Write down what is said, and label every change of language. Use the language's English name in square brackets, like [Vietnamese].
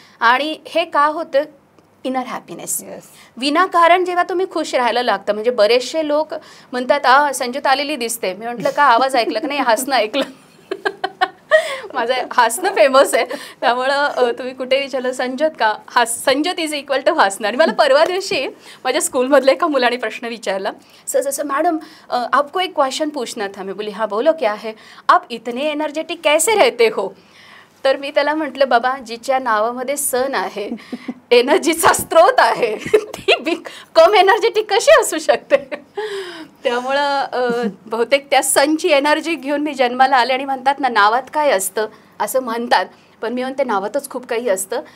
[Marathi] आणि हे का होतं, इनर हॅपीनेस. विनाकारण जेव्हा तुम्ही खुश राहायला लागतं, म्हणजे बरेचसे लोक म्हणतात संजूत आलेली दिसते, मी म्हटलं का आवाज ऐकलं का नाही, हसणं ऐकलं. माझं हसणं फेमस आहे, त्यामुळं तुम्ही कुठे विचारलं संजत का, संजत [English] is equal to [Marathi] हसणं. आणि मला परवा दिवशी माझ्या स्कूलमधल्या एका मुलाने प्रश्न विचारला, सर जसं [Hindi] मॅडम आपको एक क्वेश्चन पूछना था. मैं बोली हाँ बोलो क्या है. आप इतने एनर्जेटिक कैसे रहते हो. [Marathi] तर मी त्याला म्हटलं, बाबा जिच्या नावामध्ये सन आहे, एनर्जीचा स्रोत आहे, ती कम एनर्जेटिक कशी असू शकते. त्यामुळं बहुतेक त्या सनची एनर्जी घेऊन मी जन्माला आले. आणि म्हणतात ना नावात काय असतं असं म्हणतात, पण मी म्हणते नावातच खूप काही असतं.